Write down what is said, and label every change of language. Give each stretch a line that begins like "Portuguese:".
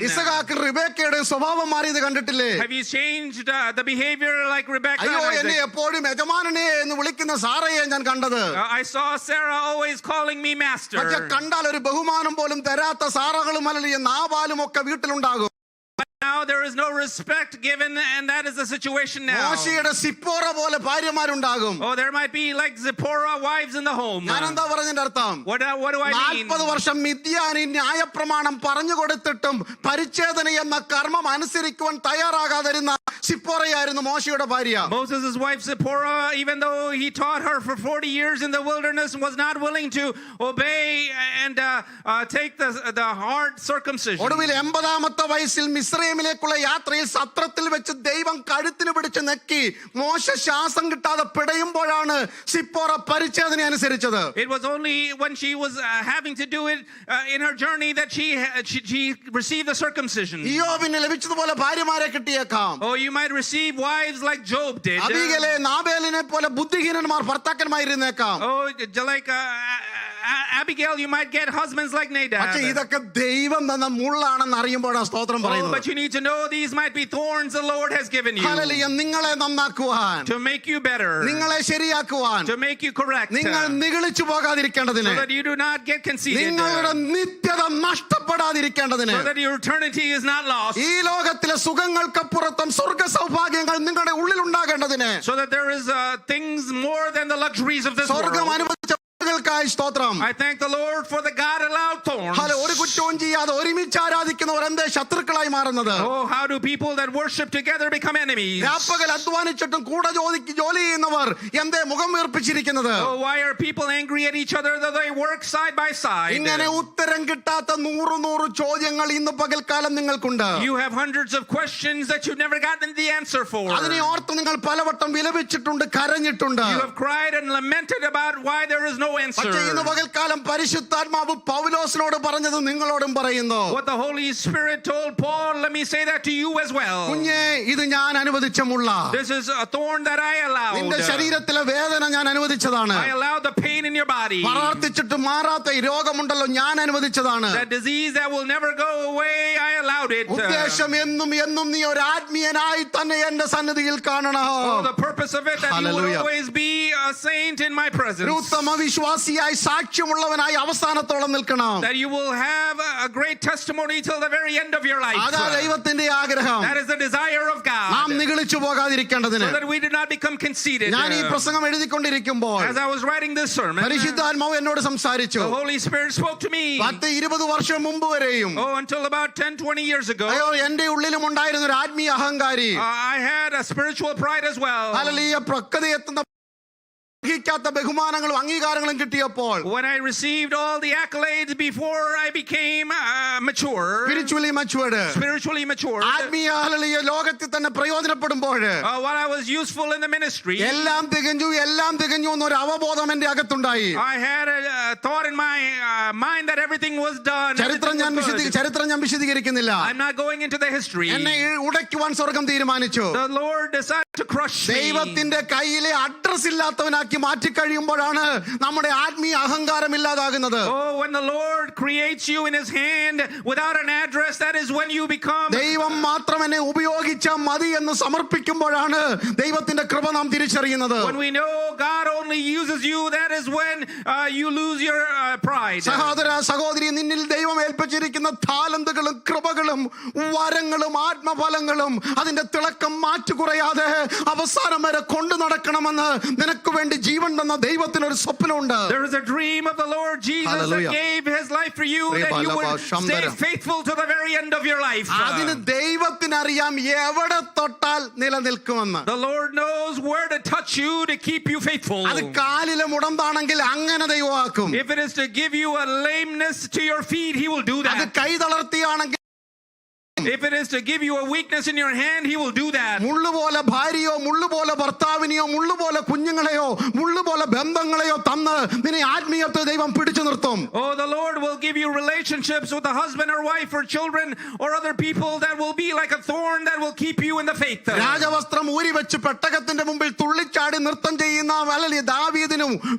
Malayalam: ഇസഹാക്ക് റിബേക്കയുടെ സ്വഭാവം മാറിയത് കണ്ടിട്ടില്ലേ?
English: Have you changed the behavior like Rebekah
Malayalam: അയ്യോ,
English: and
Malayalam: എന്നെ
English: Isaac?
Malayalam: എപ്പോഴും യജമാനനെ എന്ന് വിളിക്കുന്ന സാറയെ ഞാൻ കണ്ടത്.
English: I saw Sarah always calling me master.
Malayalam: പക്ഷെ കണ്ടാൽ ഒരു ബഹുമാനം പോലും തരാത്ത സാറകളും അല്ലെങ്കിൽ നാബാലും ഒക്കെ വീട്ടിലുണ്ടാകും.
English: Now there is no respect given, and that is the situation now.
Malayalam: മോശയുടെ സിപ്പോറ പോലെ ഭാര്യമാരുണ്ടാകും.
English: Oh, there might be like Zipporah wives in the home.
Malayalam: ഞാൻ എന്താ പറഞ്ഞതിന്റെ അർത്ഥം?
English: What do I mean?
Malayalam: 40 വർഷം മിദ്യാനി ന്യായപ്രമാണം പറഞ്ഞു കൊടുത്തിട്ടും പരിച്ഛേദന എന്ന കർമ്മം അനുസരിക്കുവാൻ തയ്യാറാകാതിരുന്ന സിപ്പോറയായിരുന്നു മോശയുടെ ഭാര്യ.
English: Moses' wife Zipporah, even though he taught her for 40 years in the wilderness, was not willing to obey and take the hard circumcision.
Malayalam: ഒടുവിൽ 80-ാമത്തെ വയസ്സിൽ മിസ്രൈമിലേക്കുള്ള യാത്രയിൽ സത്രത്തിൽ വെച്ച് ദൈവം കഴുത്തിന് പിടിച്ച് നെക്കി മോശ ശ്വാസം കിട്ടാതെ പിടയുമ്പോഴാണ് സിപ്പോറ പരിച്ഛേദന അനുസരിച്ചത്.
English: It was only when she was having to do it in her journey that she received the circumcision.
Malayalam: ഇയ്യോബിന് ലഭിച്ചതുപോലെ ഭാര്യമാരെ കിട്ടിയേക്കാം.
English: Oh, you might receive wives like Job did.
Malayalam: അബീഗയിലെ നാബേലിനെ പോലെ ബുദ്ധിഹീനന്മാർ ഭർത്താക്കന്മാരിരുന്നേക്കാം.
English: Oh, like Abigail, you might get husbands like Nadab.
Malayalam: പക്ഷേ ഇതൊക്കെ ദൈവം തന്ന മുള്ളാണെന്ന് അറിയുമ്പോഴാണ് സ്തോത്രം
English: Oh,
Malayalam: പറയുന്നത്.
English: but you need to know these might be thorns the Lord has given you
Malayalam: hallelujah. നിങ്ങളെ നന്നാക്കുവാൻ,
English: to make you better,
Malayalam: നിങ്ങളെ ശരിയാക്കുവാൻ,
English: to make you correct,
Malayalam: നിങ്ങൾ നിഗളിച്ചു പോകാതിരിക്കേണ്ടതിന്,
English: so that you do not get conceited,
Malayalam: നിങ്ങളുടെ നിത്യത നഷ്ടപ്പെടാതിരിക്കേണ്ടതിന്,
English: so that your eternity is not lost,
Malayalam: ഈ ലോകത്തിലെ സുഖങ്ങൾക്കപ്പുറത്തും സ്വർഗ്ഗ സൗഭാഗ്യങ്ങൾ നിങ്ങളുടെ ഉള്ളിൽ ഉണ്ടാകേണ്ടതിന്,
English: so that there is things more than the luxuries of this
Malayalam: സ്വർഗ്ഗം
English: world.
Malayalam: അനുവദിച്ച സ്തോത്രം.
English: I thank the Lord for the God allowed thorns.
Malayalam: ഒരു കുറ്റവും ചെയ്യാതെ ഒരുമിച്ച് ആരാധിക്കുന്നവർ എന്തേ ശത്രുക്കളായി മാറുന്നത്?
English: Oh, how do people that worship together become enemies?
Malayalam: രാപ്പകൽ അധ്വാനിച്ചിട്ടും കൂടെ ജോലി ചെയ്യുന്നവർ എന്തേ മുഖം വീർപ്പിച്ചിരിക്കുന്നത്?
English: Oh, why are people angry at each other though they work side by side?
Malayalam: ഇങ്ങനെ ഉത്തരം കിട്ടാത്ത 100 ചോദ്യങ്ങൾ ഇന്ന് പകൽക്കാലം നിങ്ങൾക്കുണ്ട്.
English: You have hundreds of questions that you've never gotten the answer for.
Malayalam: അതിനെ ഓർത്ത് നിങ്ങൾ പലവട്ടം വിലപിച്ചിട്ടുണ്ട്, കരഞ്ഞിട്ടുണ്ട്.
English: You have cried and lamented about why there is no answer.
Malayalam: പക്ഷേ ഇന്ന് പകൽക്കാലം പരിശുദ്ധാത്മാവ് പൗലോസിനോട് പറഞ്ഞത് നിങ്ങളോടും പറയുന്നു.
English: What the Holy Spirit told Paul, let me say that to you as well.
Malayalam: കുഞ്ഞേ, ഇത് ഞാൻ അനുവദിച്ച മുള്ള.
English: This is a thorn that I allowed.
Malayalam: നിന്റെ ശരീരത്തിലെ വേദന ഞാൻ അനുവദിച്ചതാണ്.
English: I allowed the pain in your body.
Malayalam: പ്രാർത്ഥിച്ചിട്ട് മാറാത്ത ഈ രോഗമുണ്ടല്ലോ, ഞാൻ അനുവദിച്ചതാണ്.
English: That disease that will never go away, I allowed it.
Malayalam: ഉദ്ദേശം എന്നും നീ ഒരു ആത്മീയനായി തന്നെ എന്റെ സന്നിധിയിൽ കാണണം.
English: Oh, the purpose of it that you will always be a saint in my presence.
Malayalam: ഉത്തമ വിശ്വാസി വിശ്വാസിയായി സാക്ഷ്യമുള്ളവനായി അവസാനത്തോളം നിൽക്കണം.
English: that you will have a great testimony till the very end of your life.
Malayalam: അതാ ദൈവത്തിന്റെ ആഗ്രഹം.
English: That is the desire of God.
Malayalam: നാം നിഗളിച്ചു പോകാതിരിക്കേണ്ടതിന്.
English: So that we do not become conceited.
Malayalam: ഞാൻ ഈ പ്രസംഗം എഴുതിക്കൊണ്ടിരിക്കുമ്പോൾ
English: As I was writing this sermon,
Malayalam: പരിശുദ്ധാത്മാവ് എന്നോട് സംസാരിച്ചു.
English: the Holy Spirit spoke to me.
Malayalam: 10-20 വർഷം മുമ്പ് വരെയും
English: Until about 10-20 years ago,
Malayalam: അയ്യോ എന്റെ ഉള്ളിലും ഉണ്ടായിരുന്ന ഒരു ആത്മീയ അഹങ്കാരി.
English: I had a spiritual pride as well.
Malayalam: Hallelujah. പ്രക്കൃതിയെത്തുന്ന ബഹുമാനങ്ങളും അംഗീകാരങ്ങളും കിട്ടിയപ്പോൾ,
English: when I received all the accolades before I became mature, spiritually matured,
Malayalam: ആത്മീയ ഹല്ലേലൂയ ലോകത്തിൽ തന്നെ പ്രയോജനപ്പെടുമ്പോൾ,
English: while I was useful in the ministry,
Malayalam: എല്ലാം തികഞ്ഞു എന്നൊരു അവബോധം എന്റെ അകത്തുണ്ടായി.
English: I had a thought in my mind that everything was done.
Malayalam: ചരിത്രം ഞാൻ വിശദീകരിക്കുന്നില്ല.
English: I'm not going into the history.
Malayalam: എന്നെ ഉടയ്ക്കുവാൻ സ്വർഗ്ഗം തീരുമാനിച്ചു.
English: The Lord decided to crush me.
Malayalam: ദൈവത്തിന്റെ കയ്യിലെ അഡ്രസ് ഇല്ലാത്തവനാക്കി മാറ്റി കഴിയുമ്പോഴാണ് നമ്മുടെ ആത്മീയ അഹങ്കാരം ഇല്ലാതാകുന്നത്.
English: When the Lord creates you in his hand without an address, that is when you become,
Malayalam: ദൈവം മാത്രം എന്നെ ഉപയോഗിച്ചാൽ മതി എന്ന് സമർപ്പിക്കുമ്പോഴാണ് ദൈവത്തിന്റെ കൃപ നാം തിരിച്ചറിയുന്നത്.
English: when we know God only uses you, that is when you lose your pride.
Malayalam: സഹോദര സഹോദരി, നിന്നിൽ ദൈവം ഏൽപ്പിച്ചിരിക്കുന്ന താലന്തുകളും കൃപകളും വരങ്ങളും ആത്മഫലങ്ങളും അതിന്റെ തിളക്കം മാറ്റുകുറയാതെ അവസാനം വരെ കൊണ്ടു നടക്കണമെന്ന് നിനക്ക് വേണ്ടി ജീവൻ തന്ന ദൈവത്തിന് ഒരു സ്വപ്നമുണ്ട്.
English: There is a dream of the Lord Jesus that gave his life for you, that you would stay faithful to the very end of your life.
Malayalam: അതിന് ദൈവത്തിന് അറിയാം എവിടെ തൊട്ടാൽ നിലനിൽക്കുമെന്ന്.
English: The Lord knows where to touch you to keep you faithful.
Malayalam: അത് കാലിലെ മുടന്താണെങ്കിൽ അങ്ങനെ ദൈവമാക്കും.
English: If it is to give you a lameness to your feet, he will do that.
Malayalam: അത് കൈ തളർത്തിയാണെങ്കിൽ,
English: if it is to give you a weakness in your hand, he will do that.
Malayalam: മുള്ളുപോലെ ഭാര്യയോ മുള്ളുപോലെ ഭർത്താവിനെയോ മുള്ളുപോലെ കുഞ്ഞുങ്ങളെയോ മുള്ളുപോലെ ബന്ധങ്ങളെയോ തന്ന് നിന്നെ ആത്മീയത്തെ ദൈവം പിടിച്ചു നിർത്തും.
English: The Lord will give you relationships with a husband or wife or children or other people that will be like a thorn that will keep you in the faith.
Malayalam: രാജവസ്ത്രം ഊരി വെച്ച് പെട്ടകത്തിന്റെ മുമ്പിൽ തുള്ളിച്ചാടി നൃത്തം ചെയ്യുന്ന വലിയ ദാവീദിനും